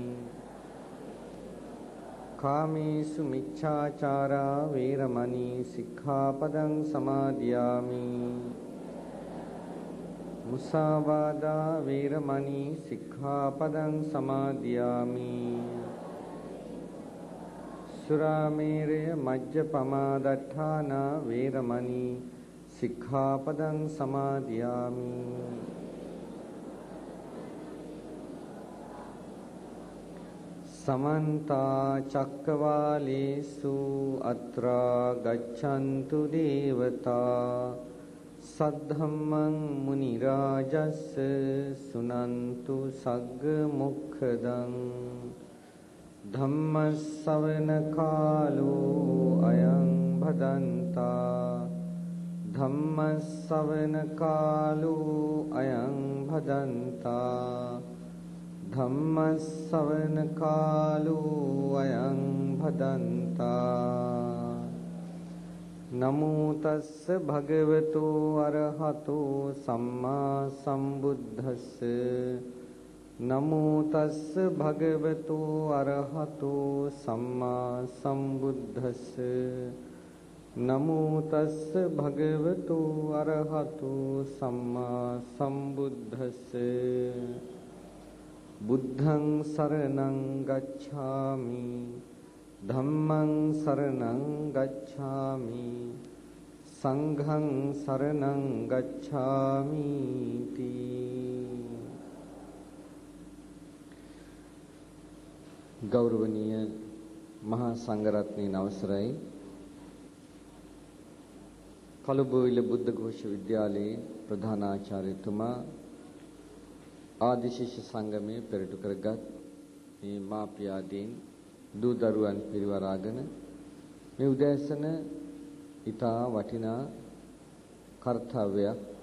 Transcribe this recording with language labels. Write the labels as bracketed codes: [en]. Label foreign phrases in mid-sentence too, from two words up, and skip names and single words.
[pi] කාමේසු මිච්ඡාචාරා වේරමණී සික්ඛාපදං සමාදියාමි මුසාවාදා වේරමණී සික්ඛාපදං සමාදියාමි සුරාමේරය මජ්ජපමා දට්ඨානා වේරමණී සික්ඛාපදං සමාදියාමි සමන්ත චක්කවාලේසු අත්‍රා ගච්ඡන්තු දේවතා සද්ධම්මං මුනි රාජස්ස සුනන්තු සග්ග මොක්ඛදං ධම්ම ශ්‍රවණ කාලෝ අයං භදන්තා ධම්ම ශ්‍රවණ කාලෝ අයං භදන්තා ධම්ම ශ්‍රවණ කාලෝ අයං භදන්තා නමෝ තස්ස භගවතු අරහතෝ සම්මා සම්බුද්දස්ස නමෝ තස්ස භගවතු අරහතෝ සම්මා සම්බුද්දස්ස නමෝ තස්ස භගවතු අරහතු සම්මා සම්බුද්දස්ස බුද්ධං සරණං ගච්ඡාමි ධම්මං සරණං ගච්ඡාමි සංඝං සරණං ගච්ඡාමි තී [si] ගෞරවනීය මහා සංඝරත්නයේ අවසරයි කළුබෝවිල බුද්ධ ഘോഷ විද්‍යාලයේ ප්‍රධානාචාර්යතුමා ආදි ශිෂ්‍ය සංගමයේ පෙරටු කරගත් මේ මාපියාදීන් දූ දරුවන් පිරිවරාගෙන මේ උදෑසන ඊටා වටිනා කර්තව්‍යයක්